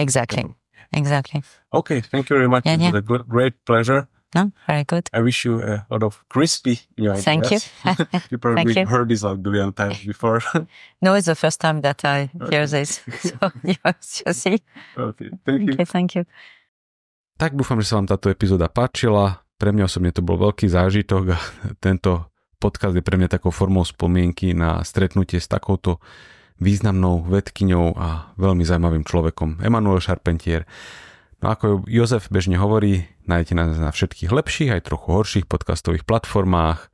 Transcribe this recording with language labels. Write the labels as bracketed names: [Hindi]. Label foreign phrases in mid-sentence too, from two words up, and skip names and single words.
[English] Exactly. Okay, thank you very much. It was a great pleasure. No, very good. I wish you a lot of crispy new ideas. Thank you. You probably heard this a billion times before. No, it's the first time that I hear this. So, you see. Okay, thank you. Okay, thank you. [Slovak] Tak dúfam, že sa vám táto epizóda páčila. Pre mňa osobne to bol veľký zážitok a tento podcast je pre mňa takou formou spomienky na stretnutie s takouto významnou vedkyňou a veľmi zaujímavým človekom, Emmanuelle Charpentier. No ako Jozef bežne hovorí, nájdete nás na všetkých lepších, aj trochu horších podcastových platformách.